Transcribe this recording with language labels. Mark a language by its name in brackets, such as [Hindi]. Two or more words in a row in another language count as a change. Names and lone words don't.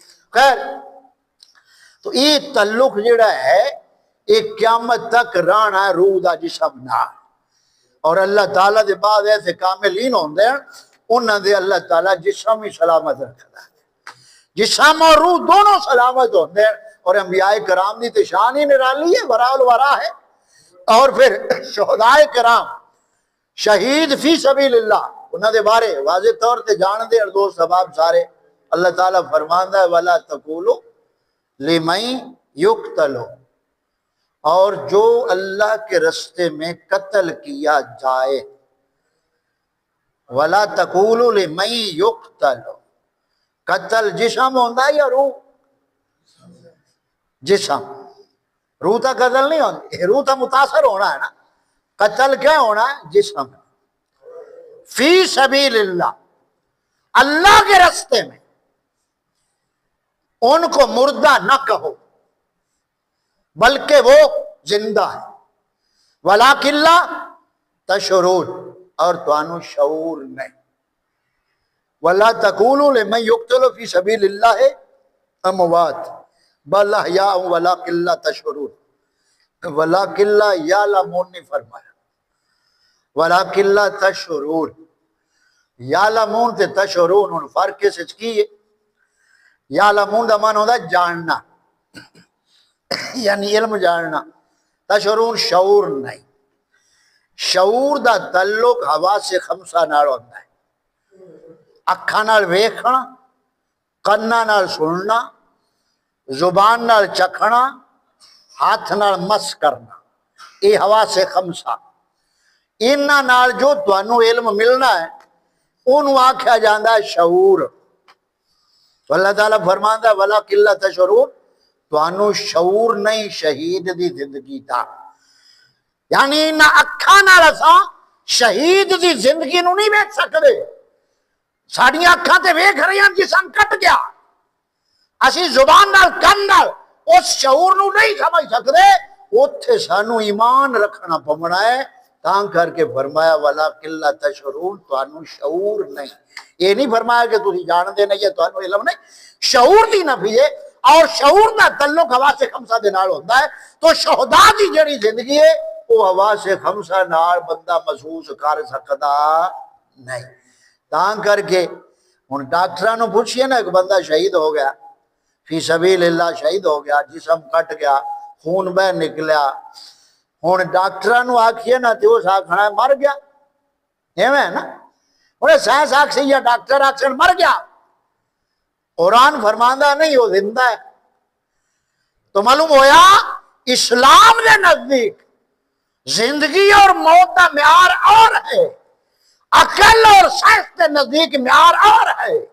[Punjabi] خیر تو یہ تعلق جڑا ہے ایک قیامت تک رانا ہے روح دا جسم نال، اور اللہ تعالیٰ دے بعد ایسے کاملین ہوندے ہیں انہاں دے اللہ تعالیٰ جسم ہی سلامت رکھتا ہے، جسم اور روح دونوں سلامت ہوندے ہیں، اور انبیاء کرام دی شان ہی نرالی ہے، [Arabic] وراء الورا [Punjabi] ہے۔ اور پھر شہداء کرام شہید [Arabic] فی سبیل اللہ [Punjabi] انہاں دے بارے واضح طور تے جان دے اور دوست احباب سارے، اللہ تعالیٰ فرماندہ ہے [Arabic] وَلَا تَقُولُوا لِمَن يُقْتَلُ، [Urdu] اور جو اللہ کے رستے میں قتل کیا جائے، [Arabic] وَلَا تَقُولُوا لِمَن يُقْتَلُ، [Punjabi] قتل جسم ہوندہ ہے یا روح؟ جسم، روح تا قتل نہیں ہوندی، روح تا متاثر ہونا ہے نا، قتل کیا ہونا ہے؟ جسم۔ [Arabic] فی سبیل اللہ، [Urdu] اللہ کے رستے میں، ان کو مردہ نہ کہو بلکہ وہ زندہ ہے، [Arabic] وَلَٰكِن لَا تَشْعُرُونَ، [Punjabi] اور توانو شعور نہیں۔ [Arabic] وَلَا تَقُولُوا لِمَن يُقْتَلُ فِي سَبِيلِ اللَّهِ أَمْوَاتٌ بَلْ أَحْيَاءٌ وَلَٰكِن لَا تَشْعُرُونَ، وَلَٰكِن لَّا يَعْلَمُونَ [Punjabi] نہیں فرمایا، [Arabic] وَلَٰكِن لَّا تَشْعُرُونَ۔ [Punjabi] یعلمون تے تشعرون ہن فرق اس وچ کی ہے؟ یعلمون دا معنی ہوندا جاننا، یعنی علم جاننا، تشعرون شعور نہیں۔ شعور دا تعلق حواس خمسہ نال ہوندا ہے، اکھاں نال ویکھنا، کناں نال سننا، زبان نال چکھنا، ہاتھ نال مس کرنا، یہ حواس خمسہ۔ انہاں نال جو تانوں علم ملنا ہے انہوں آکھیا جاندا ہے شعور۔ اللہ تعالیٰ فرماندا [Arabic] وَلَٰكِن لَّا تَشْعُرُونَ، [Punjabi] تانوں شعور نہیں شہید دی زندگی دا، یعنی انہاں اکھاں نال اساں شہید دی زندگی نوں نہیں ویکھ سکدے۔ ساڈیاں اکھاں تے ویکھ رہی ہیں جسم کٹ گیا، اسی زبان نال کن نال اس شعور نوں نہیں سمجھ سکدے، اوتھے سانوں ایمان رکھنا پونا ہے۔ تاں کر کے فرمایا [Arabic] وَلَٰكِن لَّا تَشْعُرُونَ، [Punjabi] تانوں شعور نہیں۔ یہ نہیں فرمایا کہ تسی جان دے نہیں ہے، تانوں علم نہیں، شعور دی نفی ہے، اور شعور دا تعلق حواس خمسہ دے نال ہوندا ہے۔ تو شہداء دی جڑی زندگی ہے وہ حواس خمسہ نال بندہ محسوس کر سکدا نہیں۔ تاں کر کے ہن ڈاکٹراں نوں پوچھئے نا، ایک بندہ شہید ہو گیا [Arabic] فی سبیل اللہ، [Punjabi] شہید ہو گیا، جسم کٹ گیا، خون بہ نکلیا، ہن ڈاکٹراں نوں آکھیے نا تے اس آکھنا ہے مر گیا، ایویں ہے نا۔ انہیں سائنس آکھ یا ڈاکٹر آکھن مر گیا، قرآن فرماندا نہیں وہ زندہ ہے۔ تو معلوم ہویا اسلام دے نزدیک زندگی اور موت کا معیار اور ہے، عقل اور سائنس کے نزدیک معیار اور ہے۔